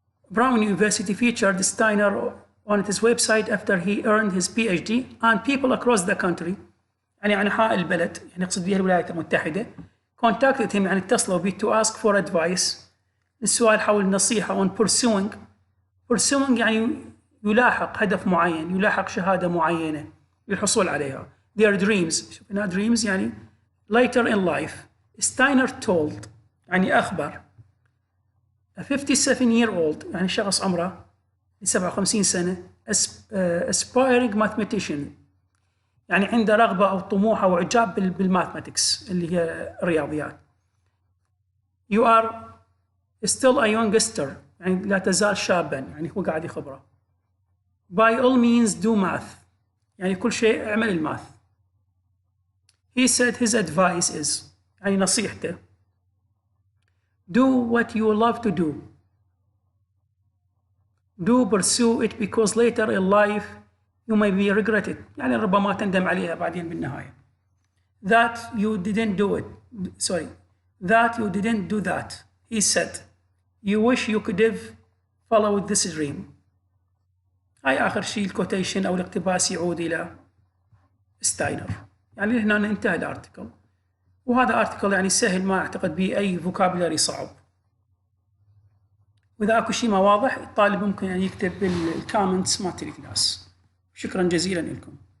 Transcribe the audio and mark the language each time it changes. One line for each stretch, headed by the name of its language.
English: Brown University featured Steiner on its website after he earned his PhD, and people across the country
Arabic: يعني أنحاء البلد يعني يقصد بها الولايات المتحدة
English: contacted him
Arabic: يعني اتصلوا به
English: to ask for advice
Arabic: السؤال حول النصيحة
English: on pursuing
Arabic: يعني يلاحق هدف معين، يلاحق شهادة معينة للحصول عليها.
English: their dreams
Arabic: شوف هنا
English: dreams يعني later in life. Steiner told
Arabic: يعني أخبر a 57-year-old يعني شخص عمره 57 سنة
English: aspiring mathematician
Arabic: يعني عنده رغبة أو طموح أو إعجاب بالماثماتكس اللي هي الرياضيات.
English: You are still a youngster
Arabic: يعني لا تزال شابا يعني هو قاعد يخبره.
English: By all means do math
Arabic: يعني كل شيء اعمل الماث.
English: He said his advice is
Arabic: يعني نصيحته
English: do what you love to do. Do pursue it because later in life you may be regretted
Arabic: يعني ربما تندم عليها بعدين بالنهاية.
English: That you didn't do it. Sorry. That you didn't do that. He said. You wish you could have followed this dream.
Arabic: هاي آخر شيء الكوتيشن أو الاقتباس يعود إلى ستاينر. يعني هنا انتهى الارتكل. وهذا ارتكل يعني سهل ما أعتقد به أي فوكابولاري صعب. وإذا أكو شيء ما واضح الطالب ممكن يعني يكتب بالكومنتس مالت الكلاس. شكرا جزيلا لكم.